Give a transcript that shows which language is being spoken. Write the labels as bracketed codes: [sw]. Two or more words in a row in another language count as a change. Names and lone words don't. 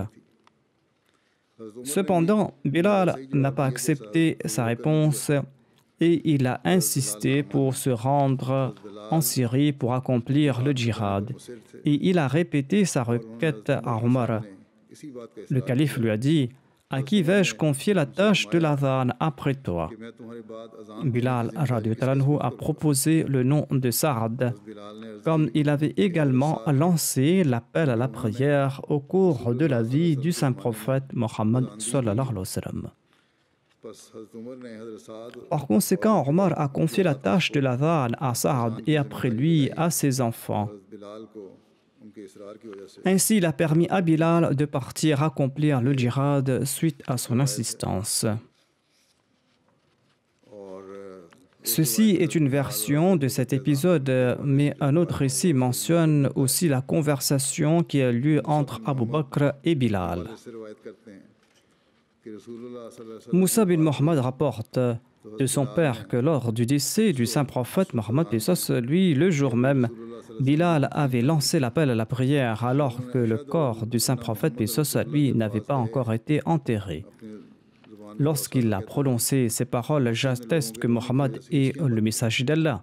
[fr] Cependant, Bilal n'a pas accepté sa réponse et il a insisté pour se rendre en Syrie pour accomplir le djihad. Et il a répété sa requête à Omar. Le calife lui a dit: à qui vais-je confier la tâche de l'adhan après toi? [ur] کہ میں تمہاری بات اذان [fr] Bilal [ar] رضي الله عنه [fr] a proposé le nom de Saad, [ur] بلال نے عرض [fr] comme il avait également lancé l'appel à la prière au cours de la vie du saint prophète Mohammed [ar] صلى الله عليه وسلم. [ur] بس حضرت عمر نے حضرت سعد [fr] Par conséquent, Omar a confié la tâche de l'adhan à Saad et après lui à ses enfants. [ur] حضرت بلال کو ان کے اصرار کی وجہ سے [fr] Ainsi, il a permis à Bilal de partir accomplir le djihad suite à son insistance. [ur] اور [fr] Ceci est une version de cet épisode, mais un autre récit mentionne aussi la conversation qui a lieu entre Abu Bakr et Bilal. [ur] اس سے روایت کرتے ہیں کہ رسول اللہ [ar] صلی اللہ علیہ وسلم [fr] Moussa bin Mohammed rapporte de son père que lors du décès du saint prophète Mohammed, lui, le jour même, Bilal avait lancé l'appel à la prière alors que le corps du saint prophète, lui, n'avait pas encore été enterré. Lorsqu'il a prononcé ces paroles, j'atteste que Mohammed est le messager d'Allah.